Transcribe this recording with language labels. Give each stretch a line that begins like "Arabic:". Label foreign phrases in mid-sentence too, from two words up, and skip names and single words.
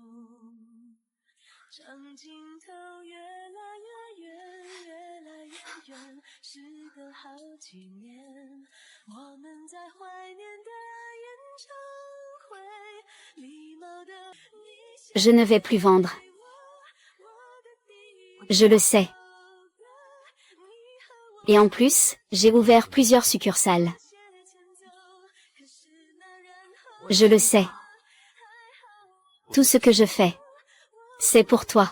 Chinese: 长镜头越来越远，越来越远，时隔好几年，我们在怀念的演唱会，礼貌的你
French: Je ne vais plus vendre. Je le sais. Et en plus, j'ai ouvert plusieurs succursales. Je le sais. Tout ce que je fais, c'est pour toi.